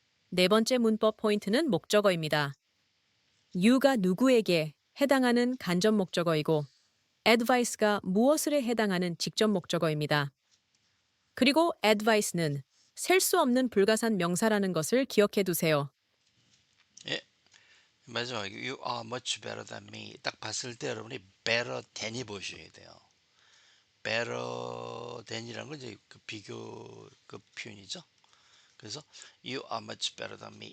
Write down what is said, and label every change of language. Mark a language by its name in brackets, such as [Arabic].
[Korean] 네 번째 문법 포인트는 목적어입니다. you가 누구에게 해당하는 간접 목적어이고 advice가 무엇을에 해당하는 직접 목적어입니다. 그리고 advice는 셀 수 없는 불가산 명사라는 것을 기억해 두세요. 예, 마지막에 [English] You are much better than me. [Korean] 딱 봤을 때 여러분이 [English] better than [Korean] 이 보셔야 돼요. better than이라는 건 이제 그 비교 그 표현이죠. 그래서 [English] You are much better than me.